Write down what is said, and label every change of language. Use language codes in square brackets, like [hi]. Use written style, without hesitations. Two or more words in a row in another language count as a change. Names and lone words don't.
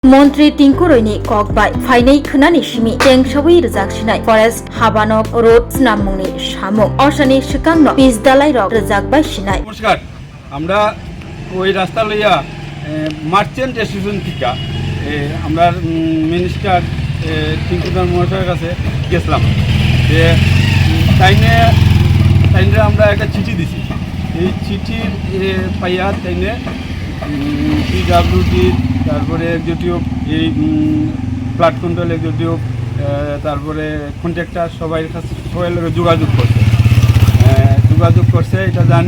[trp] मन्त्री टिंकु रयनि ककबाय फाइनै खोनानि सिमि टेंसावै रोजाकसिनाय फरेस्ट हाबानक रोड नामुंनि सामुं असानि सिगांनो पिसदालाय रक रोजाकबाय सिनाय। [bn] नमस्कार, আমরা ওই রাস্তা লইয়া মার্চেন্ট স্টেশন থেকে আমরা মিনিস্টার টিঙ্কুদার মহাশয়ের কাছে গেছিলাম। যে তাইনে আমরা একটা চিঠি দিছি। এই চিঠির পাইয়া তাইনে পিডব্লিউডি তারপরে এক্সিকিউটিভ এই [en] flood control executive [bn] তারপরে কন্ট্রাক্টর সবাই লোকের যোগাযোগ করছে এটা জানি।